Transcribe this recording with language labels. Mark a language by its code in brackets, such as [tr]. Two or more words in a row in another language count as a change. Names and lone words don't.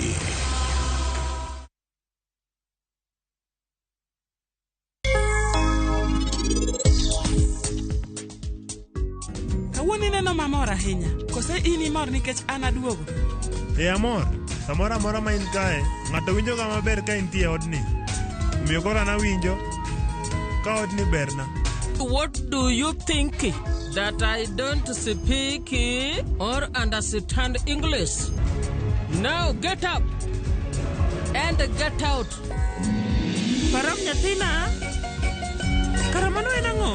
[luo] Kawuono ineno mamor ahinya. Kose in imor nikech an aduogo? Amor. Samora mora ma in kae, ng'ato winjo ga maber ka intie odni. Miyo kora na winjo ka odni berna. [en] What do you think? That I don't speak or understand English? Now get up and get out. [luo] Param nyathina. Karamano en ang'o?